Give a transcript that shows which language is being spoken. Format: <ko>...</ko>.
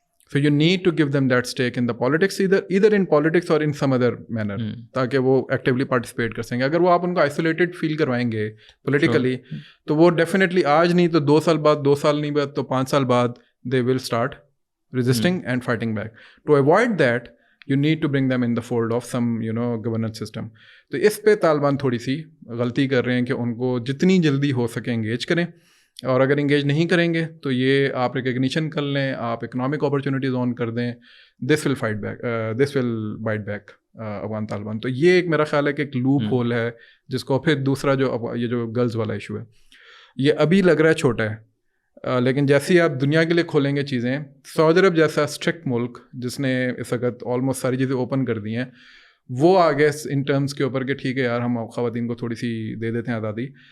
<en>so you need to give them that stake in the politics, either in politics or in some other manner,</en> <ur>تاکہ وہ actually participate کر سکیں. اگر وہ آپ ان کو آئسولیٹڈ فیل کروائیں گے پولیٹیکلی, تو وہ ڈیفینیٹلی آج نہیں تو 2 سال بعد, 2 سال نہیں بعد تو 5 سال بعد</ur> <en>they will start resisting and fighting back. To avoid that, you need to bring them in the fold of some governance system.</en> <ur>تو اس پہ طالبان تھوڑی سی غلطی کر رہے ہیں کہ ان کو جتنی جلدی ہو سکے انگیج کریں, اور اگر انگیج نہیں کریں گے تو یہ آپ ریکگنیشن کر لیں, آپ اکنامک اپرچونیٹیز آن کر دیں,</ur> <en>This will bite back Afghan Taliban.</en> <ur>تو یہ ایک میرا خیال ہے کہ ایک لوپ ہول ہے جس کو پھر دوسرا یہ جو گرلز والا ایشو ہے, یہ ابھی لگ رہا ہے چھوٹا ہے, لیکن جیسے ہی آپ دنیا کے لیے کھولیں گے چیزیں, سعودی عرب جیسا اسٹرکٹ ملک جس نے اس وقت آلموسٹ ساری چیزیں اوپن کر دی ہیں, وہ آگے ان ٹرمز کے اوپر کہ ٹھیک ہے یار ہم خواتین کو تھوڑی سی دے دیتے ہیں آزادی.</ur>